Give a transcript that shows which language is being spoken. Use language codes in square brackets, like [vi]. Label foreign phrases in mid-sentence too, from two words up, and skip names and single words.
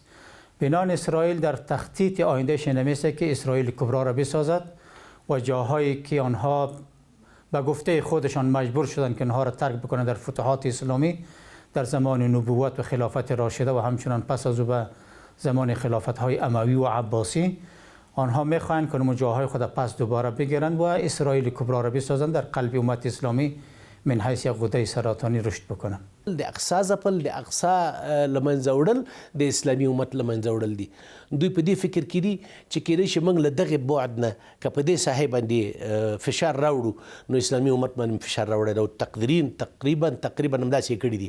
[fa] بنان اسرائیل در تخطیط آیندهش نمیسته که اسرائیل کبرا را بسازد و جاهایی که آنها به گفته خودشان مجبور شدند که آنها را ترک بکنند در فتوحات اسلامی در زمان نبوت و خلافت راشده و همچنان پس از او به زمان خلافت‌های اموی و عباسی، آنها میخواهند که جاهای خود پس دوباره بگیرند و اسرائیل کبرا را بسازند در قلب امت اسلامی من حیث یک غده سرطانی رشد بکنند. [ps] د اقصا ځپل، د اقصا لمنځه وړل د اسلامي امت لمنځه وړل دي. دوی په دې فکر کې دي چې کېدای شي موږ له دغې بعد نه که په دې ساحې باندې فشار راوړو نو اسلامي امت باندې فشار راوړی دی او تقریبا همداسې یې کړي دي.